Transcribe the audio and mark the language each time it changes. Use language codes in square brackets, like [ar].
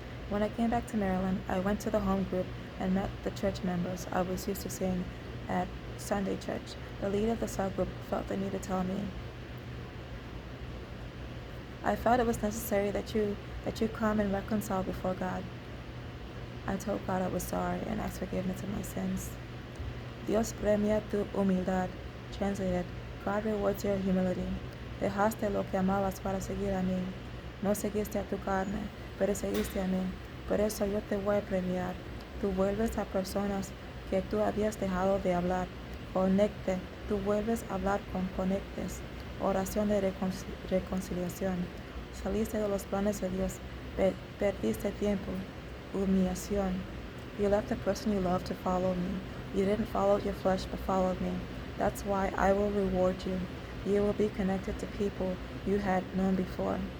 [en] When I came back to Maryland, I went to the home group and met the church members I was used to seeing at Sunday church. The leader of the cell group felt the need to tell me, I felt it was necessary that you come and reconcile before God. I told God I was sorry and asked forgiveness of my sins. [es] Dios premia tu humildad. [en] Translated, God rewards your humility. [es] Dejaste lo que amabas para seguir a mí. No seguiste a tu carne, pero seguiste a mí. Por eso yo te voy a premiar. Tú vuelves a personas que tú habías dejado de hablar. Conecte. Tú vuelves a hablar con conectes. Oración de reconciliación. Saliste de los planes de Dios. Perdiste tiempo. Humillación. [en] You left the person you loved to follow me. You didn't follow your flesh, but followed me. That's why I will reward you. You will be connected to people you had known before.